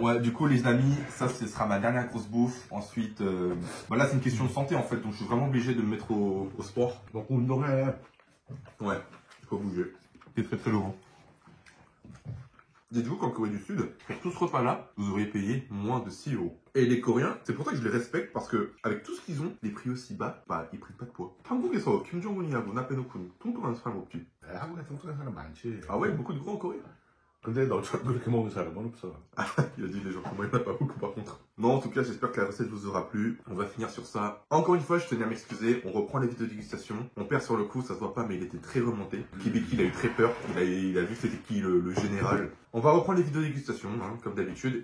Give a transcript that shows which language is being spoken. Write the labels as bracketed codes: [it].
[fr] Ouais, du coup, les amis, ça, ce sera ma dernière grosse bouffe. Ensuite, là, c'est une question de santé, en fait, donc je suis vraiment obligé de me mettre au sport. Donc on aurait... Ouais, il faut bouger. C'est très très lourd. Dites-vous qu'en Corée du Sud, pour tout ce repas-là, vous auriez payé moins de 6 €. Et les Coréens, c'est pour ça que je les respecte, parce que avec tout ce qu'ils ont, les prix aussi bas, ils prennent pas de poids. [ko] 한국에서 김정은이하고 나빼놓고는 통통한 사람 없지. 한국에 통통한 사람 많지. [fr] Ah ouais, beaucoup de gros en Corée. [ko] 근데 너처럼 그렇게 먹는 사람은 없어. [fr] Il a dit les gens comme moi, il n'y en a pas beaucoup par contre. Non, en tout cas, j'espère que la recette vous aura plu. On va finir sur ça. Encore une fois, je tenais à m'excuser. On reprend les vidéos de dégustation. Mon père, sur le coup, ça se voit pas, mais il était très remonté. Kibiki, il a eu très peur. Il a vu que c'était qui le général. On va reprendre les vidéos de dégustation, hein, comme d'habitude.